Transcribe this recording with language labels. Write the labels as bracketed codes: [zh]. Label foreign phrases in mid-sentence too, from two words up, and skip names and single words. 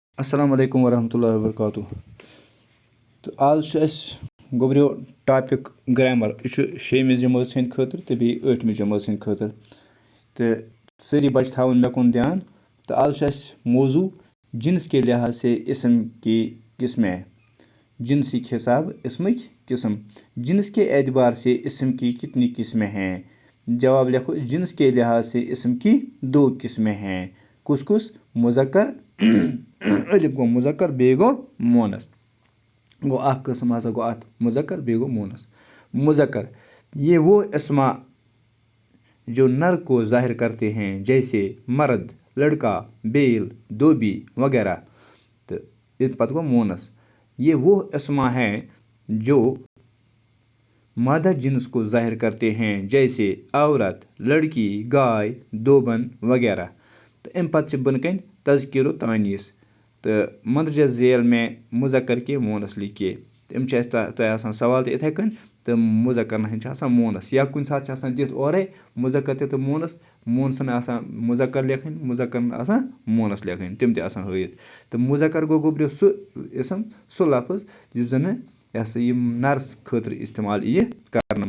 [ar] السلام علیکم ورحمتہ اللہ وبرکاتہ. [ks] تہٕ آز چھُ اَسہِ گوٚبریو ٹاپِک گرٛیمَر. یہِ چھُ 6مہِ جمٲژ ہِنٛدِ خٲطرٕ تہٕ بیٚیہِ 8مہِ جمٲژ ہِنٛدِ خٲطرٕ. تہٕ سٲری بَچہِ تھاوُن مےٚ کُن دھیان. تہٕ آز چھُ اَسہِ موضوٗع [ur] جِنس کے لحاظ سے اسم کی قسمیں. [ks] جنسِک حساب اسمٕکۍ قسم. [ur] جنس کے اعتبار سے اسم کی کتنی قسمیں ہیں؟ جواب لیکھو جنس کے لحاظ سے اسم کی 2 قسمیں ہیں. [ks] کُس کُس؟ مُذکر الف گوٚو مُذکر بیٚیہِ گوٚو مونس. گوٚو اکھ قٕسم ہسا گوٚو اَتھ مُذکر بیٚیہِ گوٚو مونس. [ur] مُذکر یہ وہ اسما جو نر کو ظاہر کرتے ہیں جیسے مرد, لڑکا, بیل, دھوبی وغیرہ. [ks] تہٕ پتہٕ گوٚو مونس. [ur] یہ وہ اسما ہیں جو مادہ جنس کو ظاہر کرتے ہیں جیسے عورت, لڑکی, گائے, دوبن وغیرہ. [ks] تہٕ اَمہِ پتہٕ چھِ بۄنہٕ کَنۍ تذکیٖر و تانیٖس تہٕ [ur] مندرجہ ذیل میں مُذکر کے مونس لیکھیے. [ks] تہٕ یِم چھِ اَسہِ تۄہہِ آسان سوال تہِ یِتھَے کٔنۍ تہٕ مُذکرن ہٕنٛدۍ چھِ آسان مونس. یا کُنہِ ساتہٕ چھِ آسان دِتھ اورَے مُذکر تہِ تہٕ مونس, مونسن آسان مُذکر لیکھٕنۍ, مُذکرن آسان مونس لیکھٕنۍ, تِم تہِ آسان ہٲیِتھ. تہٕ مُذکر گوٚو گوٚبریو سُہ اِسم, سُہ لفظ یُس زَنہٕ یہِ ہسا یِم نر خٲطرٕ اِستعمال یِیہِ کرنہٕ.